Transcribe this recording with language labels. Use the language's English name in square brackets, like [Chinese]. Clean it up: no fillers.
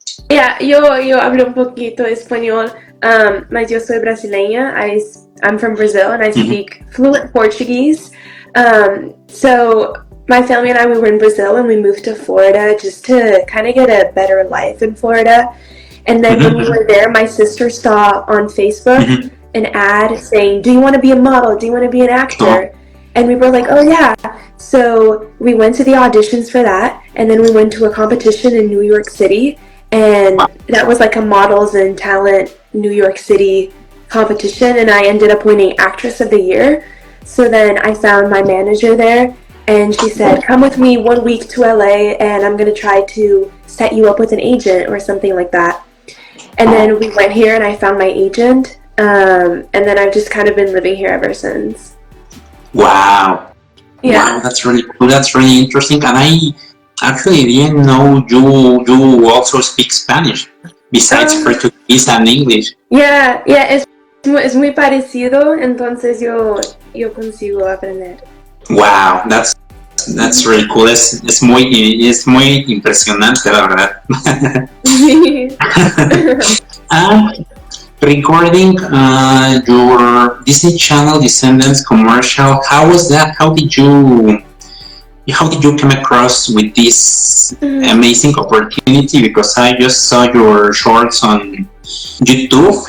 [Spanish] Yeah, yo hablo un poquito español, mas yo soy brasileña. [English] I'm from Brazil and I speak fluent Portuguese. So my family and I, we were in Brazil and we moved to Florida just to kind of get a better life in Florida. And then when we were there, my sister saw on Facebook an ad saying, "Do you want to be a model? Do you want to be an actor?" And we were like, "Oh yeah." So we went to the auditions for that, and then we went to a competition in New York City. And that was like a Models and Talent New York City competition, and I ended up winning Actress of the Year. So then I found my manager there, and she said, "Come with me 1 week to LA, and I'm going to try to set you up with an agent or something like that." And then we went here, and I found my agent, and then I've just kind of been living here ever since. Wow. Yeah. Wow, that's really cool. That's really interesting. And I actually didn't know you also speak Spanish, besides Portuguese and English. [Spanish] Yeah, es muy parecido, entonces yo consigo aprender. [English] Wow, that's really cool. [Spanish] Es muy impresionante, la verdad. [English] Regarding your Disney Channel Descendants commercial, how was that? How did you come across with this amazing opportunity? Because I just saw your shorts on YouTube.